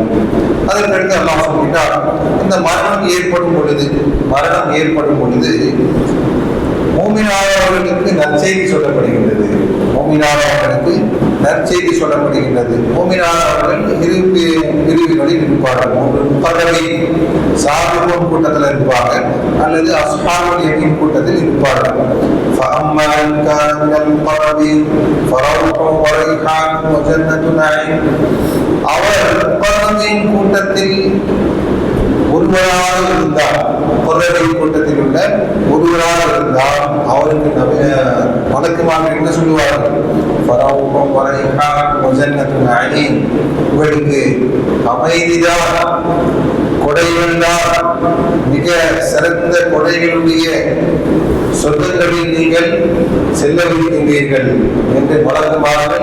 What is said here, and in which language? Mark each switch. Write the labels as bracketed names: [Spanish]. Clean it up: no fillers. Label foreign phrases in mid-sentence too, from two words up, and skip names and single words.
[Tamil] அதற்கடுத்து அல்லாஹ் சொல்கின்றார், இந்த மரணம் ஏற்படும் பொழுது மூமினானவர்களுக்கு நற்செய்தி சொல்லப்படுகின்றது. மூமினானவர்கள் இரு பிரிவுகளில் இருப்பார்கள். ஒன்று [Arabic] مقربين سابقون [Tamil] கூட்டத்தில் இருப்பாங்க, அல்லது [Arabic] أصحاب اليمين [Tamil] கூட்டத்தில் இருப்பார்கள். [Arabic] فأما من كان من المقربين فروح وريحان وجنة نعيم. [Tamil] அவர் முகர்ரபீன் கூட்டத்தில் ஒருவராக இருந்தார், முகர்ரபீன் கூட்டத்தில் உள்ள ஒருவராக இருந்தால் அவருக்கு வழக்கமாக என்ன சொல்லுவார்கள்? உங்களுக்கு அமைதிதான், கொடைகள் தான், மிக சிறந்த கொடைகளுடைய சொர்க்கங்களில் நீங்கள் செல்லவிருக்கின்றீர்கள் என்று வழங்குமார்கள்.